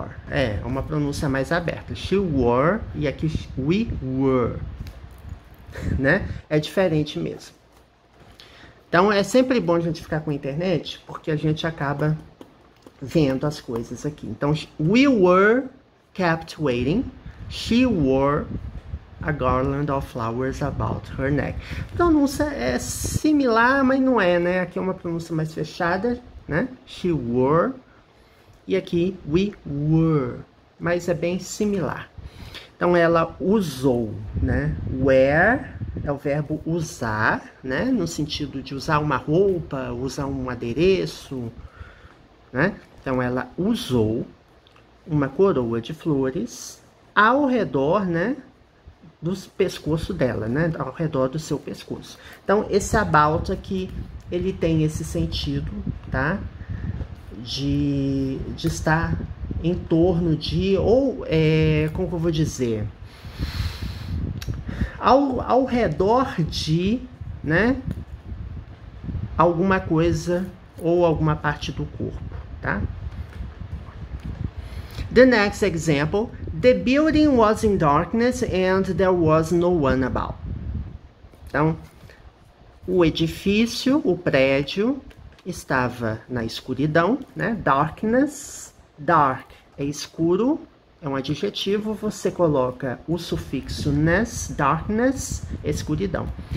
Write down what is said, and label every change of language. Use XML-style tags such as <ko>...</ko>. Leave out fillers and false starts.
<pt>É uma pronúncia mais aberta.</pt> <en>She wore</en> <pt>e aqui</pt> <en>we were.</en> <pt>Né? É diferente mesmo. Então, é sempre bom a gente ficar com a internet, porque a gente acaba vendo as coisas aqui. Então,</pt> <en>we were kept waiting. She wore a garland of flowers about her neck.</en> <pt>A pronúncia é similar, mas não é, né? Aqui é uma pronúncia mais fechada, né?</pt> <en>She wore.</en> <pt>E aqui,</pt> <en>we were.</en> <pt>Mas é bem similar. Então, ela usou, né? Wear é o verbo usar, né? No sentido de usar uma roupa, usar um adereço, né? Então, ela usou uma coroa de flores ao redor, né? Do pescoço dela, né? Ao redor do seu pescoço. Então, esse about aqui, ele tem esse sentido, tá? De estar em torno de, ou, como que eu vou dizer? Ao redor de, né? Alguma coisa ou alguma parte do corpo, tá?</pt> <en>The next example, the building was in darkness and there was no one about.</en> <pt>Então, o edifício, o prédio, estava na escuridão, né? Darkness, dark é escuro, é um adjetivo, você coloca o sufixo ness, darkness, escuridão.</pt>